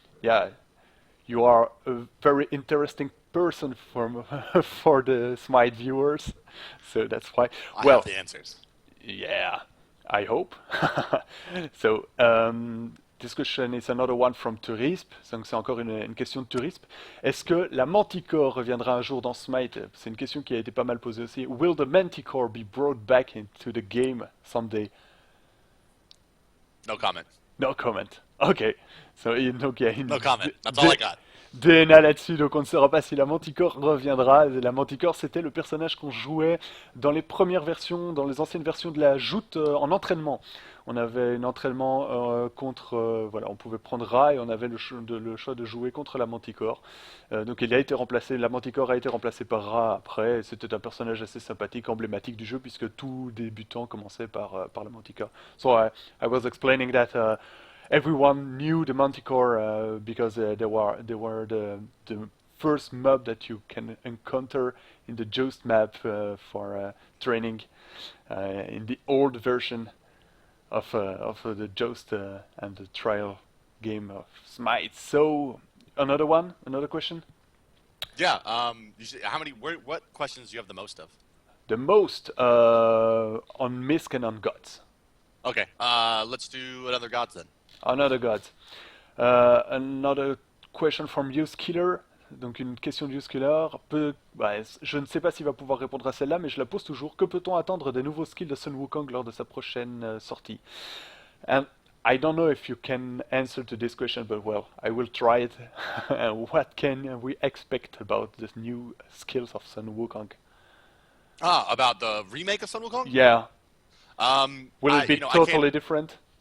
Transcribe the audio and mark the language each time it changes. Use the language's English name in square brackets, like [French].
[English] yeah, you are a very interesting person for the Smite viewers. So that's why. I Well, have the answers. yeah, I hope. So, this question is another one from Tourisp. [French] Donc c'est encore une question de Tourisp. Est-ce que la Manticore reviendra un jour dans Smite? C'est une question qui a été pas mal posée aussi. [English] Will the Manticore be brought back into the game someday? No comment. No comment. Ok. So, [French] donc, il y a une [English] No comment. That's all I got. [French] DNA là-dessus, donc on ne saura pas si la Manticore reviendra. La Manticore, c'était le personnage qu'on jouait dans les premières versions, dans les anciennes versions de la joute en entraînement. On avait un entraînement contre, voilà, on pouvait prendre Ra et on avait le choix de jouer contre la Manticore. Donc il a été remplacé, la Manticore a été remplacée par Ra après. C'était un personnage assez sympathique, emblématique du jeu puisque tout débutant commençait par la Manticore. [English] So I was explaining that. Everyone knew the Manticore because they were the first mob that you can encounter in the Joust map for training in the old version of the Joust and the trial game of Smite. So another question. Yeah. How many? What questions do you have the most of? The most on Misk and on Gods. Okay. Let's do another gods then. Another God. Another question from Uskiller. [French] Donc une question de Uskiller. Je ne sais pas s'il va pouvoir répondre à celle-là, mais je la pose toujours. Que peut-on attendre des nouveaux skills de Sun Wukong lors de sa prochaine sortie? [English] And I don't know if you can answer to this question, but well, I will try it. What can we expect about the new skills of Sun Wukong? About the remake of Sun Wukong? Yeah. Will it be I totally different?